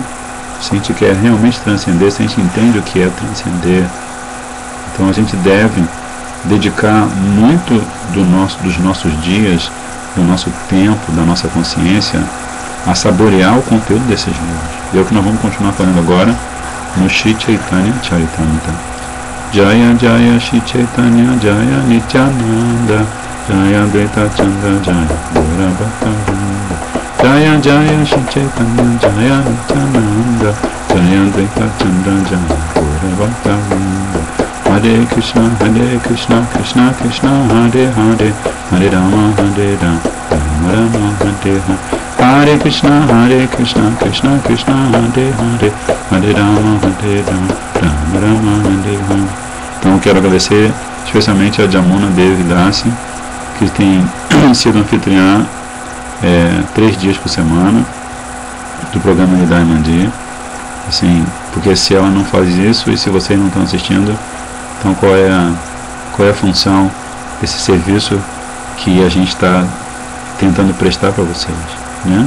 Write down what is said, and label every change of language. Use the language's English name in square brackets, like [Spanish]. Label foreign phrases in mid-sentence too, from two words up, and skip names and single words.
[Portuguese] Se a gente quer realmente transcender, se a gente entende o que é transcender, então a gente deve dedicar muito dos nossos dias, do nosso tempo, da nossa consciência, a saborear o conteúdo desses livros. E é o que nós vamos continuar falando agora no Shri Chaitanya Charitamrita. [Sanskrit] जय जय श्री चैतन्य जय नित्यानन्द जय अद्वैत चन्द्र जय गौर भक्त जय जय श्री चैतन्य जय नित्यानन्द जय अद्वैत चन्द्र जय गौर भक्त हरे कृष्ण कृष्ण कृष्ण हरे हरे हरे राम राम राम हरे हरे हरे कृष्ण कृष्ण कृष्ण हरे हरे हरे राम राम राम हरे हरे. [Portuguese] Então eu quero agradecer especialmente a Jamuna Devi Dasi, que tem sido anfitriã 3 dias por semana do programa Hridaya Mandir. Assim, porque se ela não faz isso e se vocês não estão assistindo, então qual é a função desse serviço que a gente está tentando prestar para vocês, né?